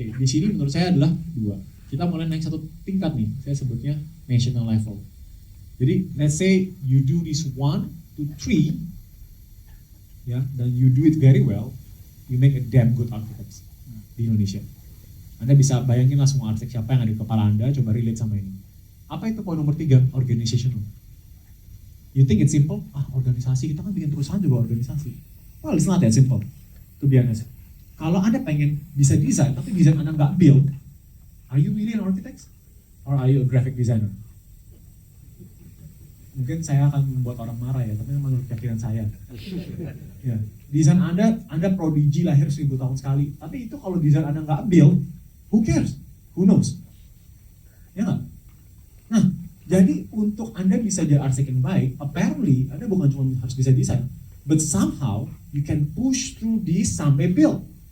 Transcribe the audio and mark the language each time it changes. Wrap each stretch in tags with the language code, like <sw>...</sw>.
<id>Di sini menurut saya adalah 2. Kita mulai naik satu tingkat nih. Saya sebutnya national level. Jadi</id> <en>let's say you do this 1 to 3,</en> <id>ya, dan</id> <en>you do it very well, you make a damn good architect</en> <id>di Indonesia. Anda bisa bayangin lah semua arsitek siapa yang ada di kepala Anda, coba relate sama ini. Apa itu poin nomor 3? Organizational.</id> <en>You think it's simple?</en> <id>Organisasi, kita kan bikin perusahaan juga organisasi.</id> <en>Well, it's not that simple, to be honest.</en> <id>Kalau Anda pengen bisa desain, tapi desain Anda nggak</id> <en>build, are you really an architect? Or are you a graphic designer?</en> <id>Mungkin saya akan membuat orang marah ya, tapi menurut keyakinan saya. Ya, desain Anda prodigi lahir 1000 tahun sekali, tapi itu kalau desain Anda nggak build,</id> <en>who cares? Who knows?</en> <id>Ya nggak? Nah, jadi untuk Anda bisa jadi arsitek yang baik,</id> <en>apparently</en> <id>Anda bukan cuma harus bisa desain,</id> <en>but somehow you can push through this</en> <id>sampai build.</id>